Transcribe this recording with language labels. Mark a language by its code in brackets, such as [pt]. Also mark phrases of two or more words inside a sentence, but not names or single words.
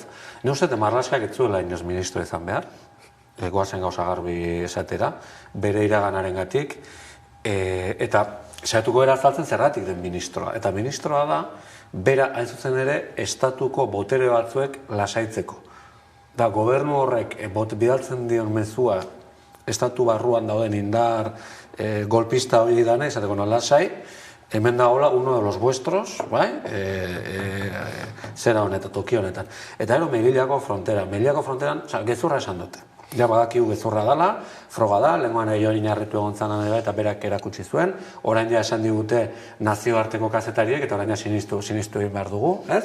[eu] Ne uste, Marlaskak ez zuela inoz ministro izan behar, goazen gauza garbi esatera, bere iraganarengatik, eta saiatuko era azaltzen zergatik den ministroa. Eta ministroa da, bera hain zuzen ere, estatuko botere batzuek lasaitzeko. Da, gobernu horrek bidaltzen dion mezua, estatu barruan dauden indar golpista hori dana, izateko lasai, hemen dagoela [es] uno de los vuestros, [eu] bai, zera honetan, toki honetan. Eta ero, Melillako fronteran, gezurra esan dute. Ja, badakigu gezurra dela, froga da, lehenkoan egin inarritu egon zanan eta berak erakutsi zuen, orain ja esan digute nazioarteko kazetariek, eta orain ja sinistu egin behar dugu, ez?